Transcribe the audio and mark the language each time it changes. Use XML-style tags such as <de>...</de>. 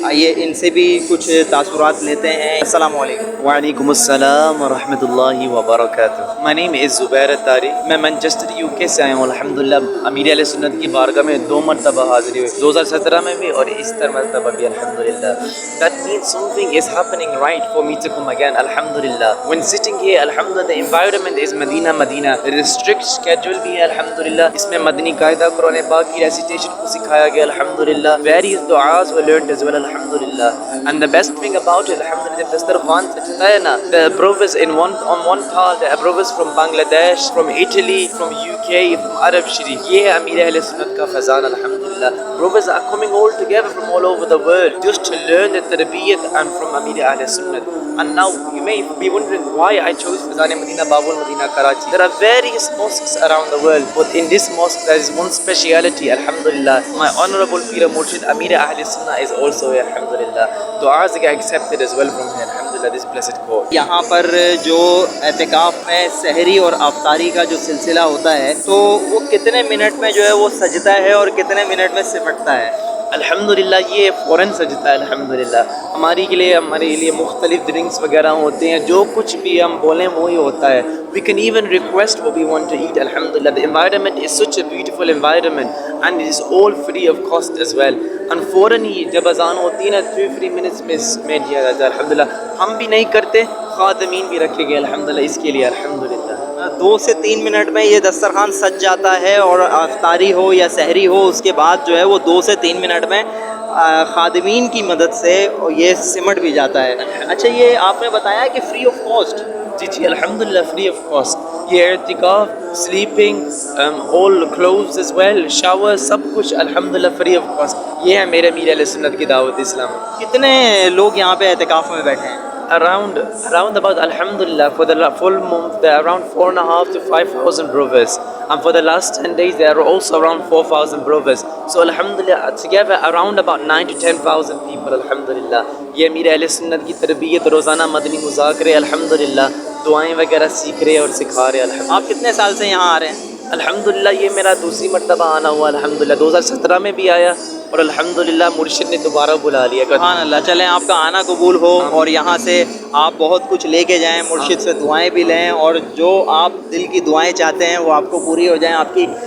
<hi>आइए इनसे भी कुछ तासुरात लेते हैं। अस्सलाम वालेकुम। वालेकुम अस्सलाम व रहमतुल्लाहि व बरकातुहू।</hi> <en>my name is</en> <hi>Zubair Attari. मैं मैनचेस्टर यूके से आया हूँ। अल्हम्दुलिल्लाह अमीर अहले सुन्नत की बारगाह में 2 मरतबा हाज़िरी हुई, 2017 में भी और इस मरतबा भी अल्हम्दुलिल्लाह।</hi> <en>That means something is happening right for me to come again, alhamdulillah. When sitting here, alhamdulillah, the environment is Medina. There is a strict schedule</en> <hi>भी है,</hi> <en>alhamdulillah.</en> <hi>इसमें मदनी कायदा कुरान पाक की recitation को सिखाया गया, alhamdulillah.</hi> <en>Various du'as were learned as well, alhamdulillah. And the best thing about it, alhamdulillah,</en> <hi>दस्तरखान सजता है ना,</hi> <en>the brothers on one part, the brothers from Bangladesh, from Italy, from UK, from Arab Sharif.</en> <hi>ये है अमीर अहले सुन्नत का Faizan, alhamdulillah.</hi> <en>Brothers are coming all together from all over the world just to learn the tarbiyat and from Amir Ahl Sunnah. And now you may be wondering why I chose Fazan Medina, Babul Medina, Karachi. There are various mosques around the world, but in this mosque there is one speciality, alhamdulillah. My honorable Pir Murshid Amir Ahl Sunnah is also here, alhamdulillah. Du'as get accepted as well from here, alhamdulillah, this blessed court.</en> <hi>यहाँ पर जो एहतिकाफ़ में सहरी और अफ्तारी का जो सिलसिला होता है, तो वो कितने मिनट में जो है वो सजता है और कितने मिनट में सिमटता है? अल्हम्दुलिल्लाह ये फ़ौरन सजता है, अल्हम्दुलिल्लाह। हमारे लिए मुख्तलिफ ड्रिंक्स वगैरह होते हैं, जो कुछ भी हम बोलें वही होता है।</hi> <en>We can even request what we want to eat, alhamdulillah. The environment is such a beautiful environment and it is all free of cost as well.</en> <hi>And फ़ौरन ही जब अज़ान होती है ना, 2-3 minutes में दिया जाता है, अल्हम्दुलिल्लाह। हम भी नहीं करते, खादमीन भी रखे गए अल्हम्दुलिल्लाह इसके लिए, अल्हम्दुलिल्लाह। 2 से 3 मिनट में ये दस्तरखान सज जाता है और अफ्तारी हो या सहरी हो, उसके बाद जो है वो 2 से 3 मिनट में खादिमीन की मदद से ये सिमट भी जाता है। अच्छा, ये आपने बताया कि फ्री ऑफ कॉस्ट? जी अल्हम्दुलिल्लाह फ्री ऑफ कॉस्ट। ये एतिकाफ, sleeping,</hi> <en>all clothes as well,</en> <hi>shower, सब कुछ अल्हम्दुलिल्लाह फ्री ऑफ कॉस्ट। ये है मेरे अमीर अहले सुन्नत की दावत इस्लाम। कितने लोग यहाँ पे एतिकाफ में बैठे हैं?</hi> <en>Around about, alhamdulillah, for the full month there are around 4,500 to 5,000 brothers, and for the last 10 days there are also around 4,000 brothers. So alhamdulillah together around about 9,000 to 10,000 people, alhamdulillah.</en> <hi>ये अमीर अहले सुन्नत की तरबियत, रोज़ाना मदनी मुज़ाकरे, अल्हम्दुलिल्लाह, दुआएं वगैरह सीख रहे और सिखा रहे, अल्हम्दुलिल्लाह। आप कितने साल से यहाँ आ रहे हैं? अल्हम्दुलिल्लाह ये मेरा दूसरी मरतबा आना हुआ, अल्हम्दुलिल्लाह। 2017 में भी आया और अल्हम्दुलिल्लाह मुर्शिद ने दोबारा बुला लिया। सुभान अल्लाह। चलें, आपका आना कबूल हो और यहाँ से आप बहुत कुछ लेके जाएं, मुर्शिद से दुआएं भी लें और जो आप दिल की दुआएं चाहते हैं वो आपको पूरी हो जाएं आपकी।</hi>